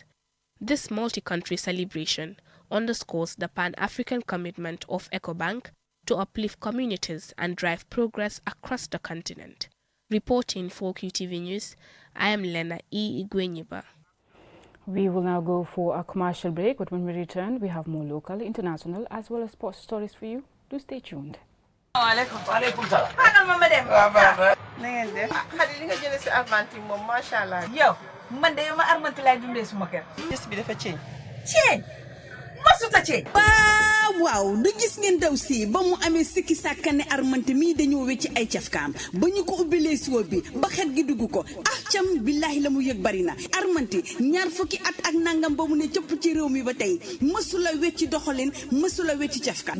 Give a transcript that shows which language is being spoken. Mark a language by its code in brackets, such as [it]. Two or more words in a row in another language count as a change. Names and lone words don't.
[en] This multi-country celebration underscores the Pan-African commitment of EOB Bang to uplift communities and drive progress across the continent. Reporting for QTV News, I am Lena E. Igwenyiba. We will now go for a commercial break, but when we return, we have more local, international, as well as sports stories for you. Do stay tuned. [ar] وعليكم السلام. [wo] Xanaa ma dem. Waaw baax na ngeen def. Xadi li nga jëlee si Argentine moom [ar] ما شاء الله. [wo] Yow man de ma Argentine laay dundee suma kër. Gis bi dafa ceeñ. Ceeñ. Masuta ceeñ. waaw du gis ngeen daw si ba mu amee sikki sàkkane Argentine mii dañoo wecci ay cafkaam ba ñu ko ubbilee siwo bi ba xet gi dugg ko cam billahi la mu yëg bari na Argentine ñaar fukki at ak nangam ba mu ne cëpp ci réew mi ba tey mësula wecci doxalin mësula wecci cafkaan